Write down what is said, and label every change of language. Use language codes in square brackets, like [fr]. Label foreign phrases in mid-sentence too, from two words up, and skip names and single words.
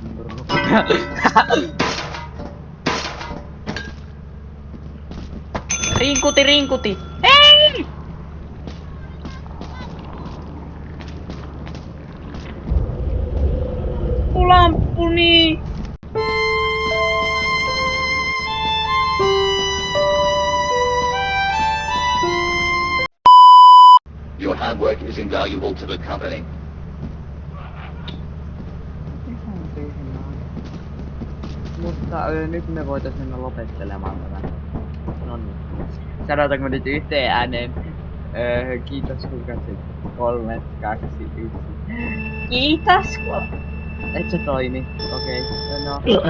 [fi] Rinkuti, rinkuti! Ei! Lampuni! [en] Your hard work is invaluable to the company. [fi] Ihan tyhmää. Mutta nyt me voitais mennä lopettelemaan tämän. No niin. Sanotaanko nyt yhteen ääneen? Kiitos kun katsit. 3, 2, 1. Kiitos kun... Et se toimi. Okei. No.